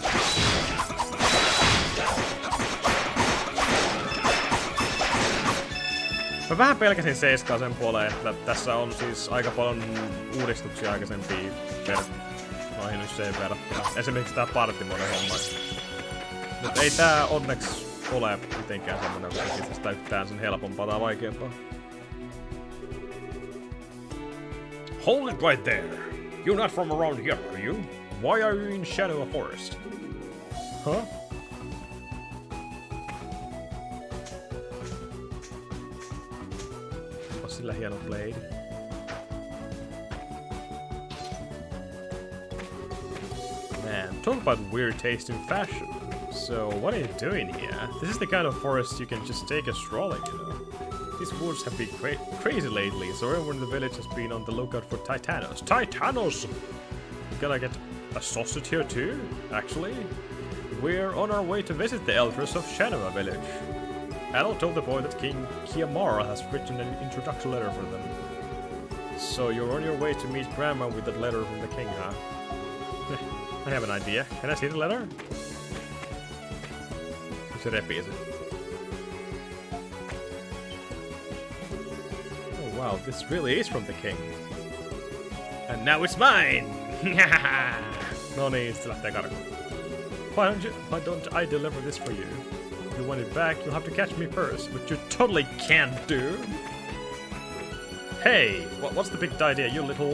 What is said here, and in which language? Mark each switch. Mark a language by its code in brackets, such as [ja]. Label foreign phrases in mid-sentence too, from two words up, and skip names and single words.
[fi] Mä vähän pelkäsin seiskaa sen puoleen, että tässä on siis aika paljon uudistuksia aikaisempiin noihin nyt sen verrattuna. Esimerkiksi tää [en] party mode [fi] homma. Mut ei tää onneksi ole mitenkään semmonen, joka tekisi tästä yhtään sen helpompaa tai vaikeampaa. [en] Hold it right there. You're not from around here, are you? Why are you in Shadow Forest? [fi] Huh? On sillä hieno blade. [en] Man, talk about weird taste in fashion. So, what are you doing here? This is the kind of forest you can just take a strolling, you know. These woods have been crazy lately, so everyone in the village has been on the lookout for Titanos. Titanos! We gotta get a sausage here too, actually. We're on our way to visit the elders of Shanova village. Adol told the boy that King Kiamara has written an introduction letter for them. So you're on your way to meet Grandma with that letter from the king, huh? I have an idea. Can I see the letter? [fi] Se repii sen. [en] Oh wow, this really is from the king. And now it's mine! [fi] No niin, se lähtee karkuun. [en] Why don't I deliver this for you? If you want it back, you'll have to catch me first, which you totally can't do. Hey, what's the big idea, you little...